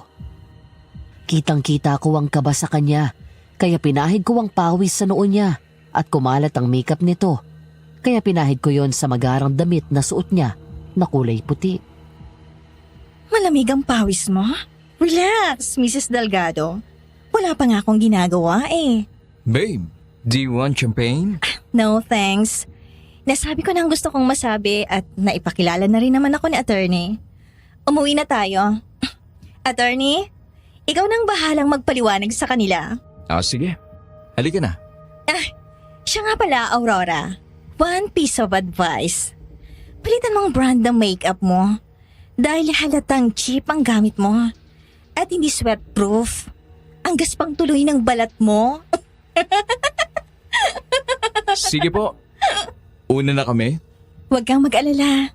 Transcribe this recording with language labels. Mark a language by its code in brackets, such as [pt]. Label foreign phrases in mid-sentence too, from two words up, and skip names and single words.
[tl] Kitang-kita ko ang kaba sa kanya, kaya pinahid ko ang pawis sa noo niya at kumalat ang makeup nito, kaya pinahid ko yon sa magarang damit na suot niya na kulay puti. Malamig ang pawis mo? Relax, Mrs. Delgado. Wala pa nga akong ginagawa eh. [en] Babe, do you want champagne? No, thanks. [tl] Nasabi ko na ang gusto kong masabi at naipakilala na rin naman ako ni attorney. Umuwi na tayo. Attorney, ikaw nang bahalang magpaliwanag sa kanila. Ah, sige. Halika na. Siya nga pala, Aurora. [en] One piece of advice. [tl] Palitan mo ang brand ng makeup mo. Dahil halatang cheap ang gamit mo. At hindi sweatproof. Ang gaspang tuloy ng balat mo. Sige po. Una na kami. Huwag kang mag-alala.